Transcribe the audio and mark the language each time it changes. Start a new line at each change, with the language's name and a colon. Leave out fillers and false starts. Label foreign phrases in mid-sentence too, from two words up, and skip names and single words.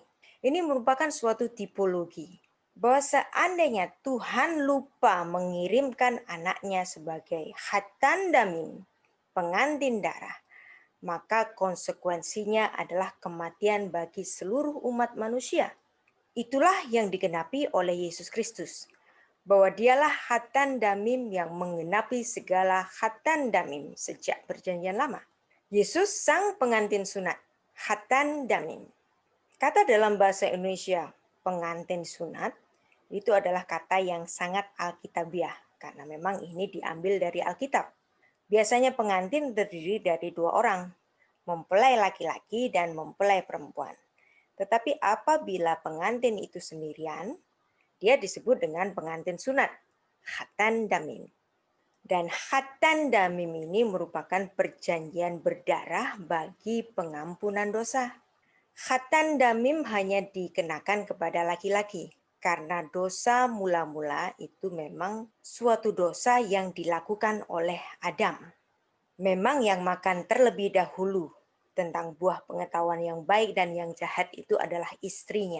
Indonesian: Ini merupakan suatu tipologi, bahwa seandainya Tuhan lupa mengirimkan anaknya sebagai
Hebrew: חתן דמים,
Indonesian: pengantin darah, maka konsekuensinya adalah kematian bagi seluruh umat manusia. Itulah yang digenapi oleh Yesus Kristus, bahwa dialah
Hebrew: חתן דמים
Indonesian: yang menggenapi segala
Hebrew: חתן דמים
Indonesian: sejak perjanjian lama. Yesus sang pengantin sunat,
Hebrew: חתן דמים.
Indonesian: Kata dalam bahasa Indonesia, pengantin sunat, itu adalah kata yang sangat alkitabiah, karena memang ini diambil dari Alkitab. Biasanya pengantin terdiri dari 2 orang, mempelai laki-laki dan mempelai perempuan. Tetapi apabila pengantin itu sendirian, dia disebut dengan pengantin sunat,
Hebrew: חתן דמים.
Indonesian: Dan
Hebrew: חתן דמים
Indonesian: ini merupakan perjanjian berdarah bagi pengampunan dosa.
Hebrew: חתן דמים
Indonesian: hanya dikenakan kepada laki-laki, karena dosa mula-mula itu memang suatu dosa yang dilakukan oleh Adam. Memang yang makan terlebih dahulu tentang buah pengetahuan yang baik dan yang jahat itu adalah istrinya.